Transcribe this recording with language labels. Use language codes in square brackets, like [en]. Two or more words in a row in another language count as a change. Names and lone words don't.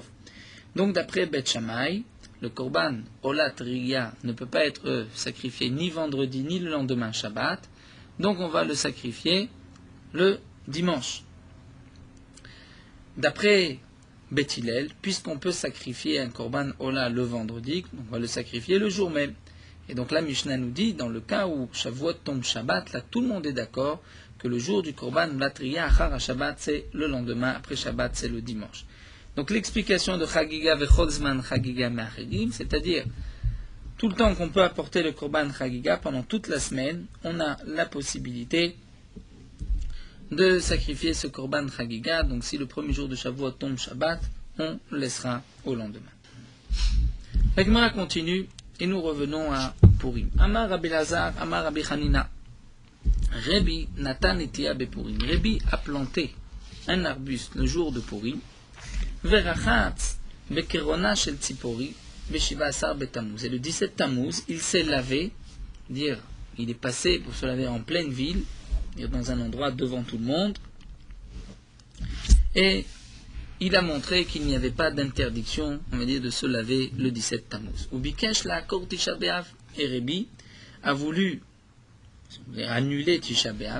[fr] Donc d'après Beth Shammai, le [he] קרבן עולת ראייה [fr] ne peut pas être sacrifié ni vendredi ni le lendemain Shabbat, donc on va le sacrifier le dimanche. D'après Beth Hillel, puisqu'on peut sacrifier un [he] קרבן עולה [fr] le vendredi, on va le sacrifier le jour même. Et donc la Mishnah nous dit, dans le cas où Shavuot tombe Shabbat, là tout le monde est d'accord que le jour du [he] קרבן עולת ראייה אחר שבת [fr] c'est le lendemain, après Shabbat c'est le dimanche. Donc l'explication de [he] חגיגה וכל זמן חגיגה מאחרים, [fr] c'est-à-dire tout le temps qu'on peut apporter le [he] קרבן חגיגה [fr] pendant toute la semaine, on a la possibilité de sacrifier ce [he] קרבן חגיגה. [fr] Donc si le premier jour de Shavuot tombe Shabbat, on le laissera au lendemain. La Gemara continue et nous revenons à Purim. [he] אמר רבי אלעזר אמר רבי חנינא רבי נתן נטיעה בפורים. [fr] Rabbi a planté un arbuste le jour de Purim. [he] ורחץ בקרונה של ציפורי בשבעה עשר בתמוז. [fr] Et le 17 Tammuz, il s'est lavé, dire il est passé pour se laver en pleine ville, dans un endroit devant tout le monde, et il a montré qu'il n'y avait pas d'interdiction, on va dire, de se laver le 17 Tammuz. [he] ובקש לעקור תשעה באב, [fr] et Rabbi a voulu annuler Tisha B'Av.